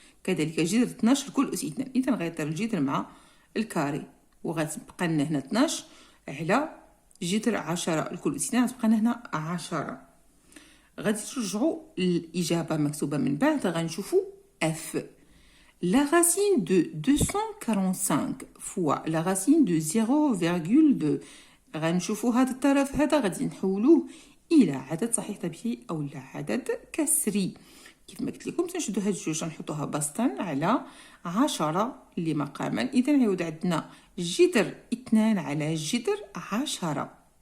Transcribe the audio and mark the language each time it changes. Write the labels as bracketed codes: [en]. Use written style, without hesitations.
[ar] كذلك جذر 12 كل أس 2. إذا غيطير الجذر مع الكاري، وغتبقى لنا هنا 12 على جذر 10 الكل أس 2، غتبقى لنا هنا 10. غادي ترجعوا الإجابة مكتوبة من بعد، غنشوفوا F. [fr] La racine de 245 fois la racine de 0,2. [ar] غنشوفوا هذا الطرف هذا غادي نحولوه الى عدد صحيح طبيعي او لا عدد كسري. كيف ما قلت لكم تنشدوا هاد الجوج نحطوها بسطا على 10 اللي مقاما. اذا يعود عندنا جذر 2 على جذر 10.